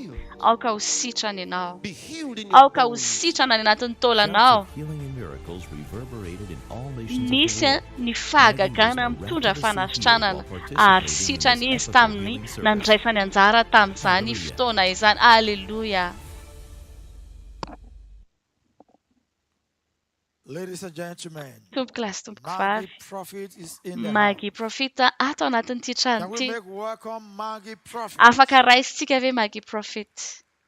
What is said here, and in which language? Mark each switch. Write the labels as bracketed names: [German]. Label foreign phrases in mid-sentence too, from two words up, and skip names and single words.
[Malagasy] Aoka ho sitrana ianao. Aoka ho sitrana any anatin'ny taulanao. nisy ny fahagagana mitondra fanasitranana ary sitrany izy tamin'ny nandraisany anjara tamin'izany fotoana izany. Alleluia. [English] Ladies and gentlemen, [Malagasy] Tompoko lasy tompoko [English] Maggie [Malagasy] vavy, [English] Prophet is in the [Malagasy] Magie [English] house. [Malagasy] Profita ato anatin'ity trano [English] Can we [Malagasy] ity. [English] make welcome Maggie Prophet? [Malagasy] Afaka raisitsika ve Magie Profit?